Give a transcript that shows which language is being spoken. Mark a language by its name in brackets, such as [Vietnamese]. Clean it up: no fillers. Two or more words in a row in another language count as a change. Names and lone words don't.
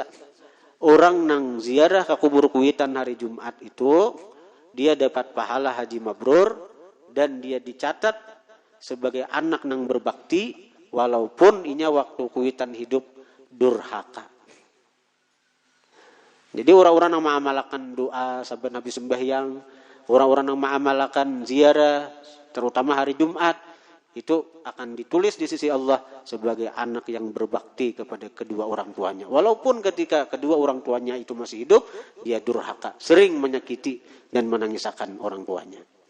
[Banjar] Orang nang ziarah ke kubur Kuitan hari Jumat itu, dia dapat pahala haji mabrur dan dia dicatat sebagai anak nang berbakti walaupun inya waktu Kuitan hidup durhaka. [Indonesian] Jadi orang-orang yang mengamalkan doa saben habis sembahyang, orang-orang yang mengamalkan ziarah terutama hari Jumat, itu akan ditulis di sisi Allah sebagai anak yang berbakti kepada kedua orang tuanya. Walaupun ketika kedua orang tuanya itu masih hidup, dia durhaka, sering menyakiti dan menangisakan orang tuanya.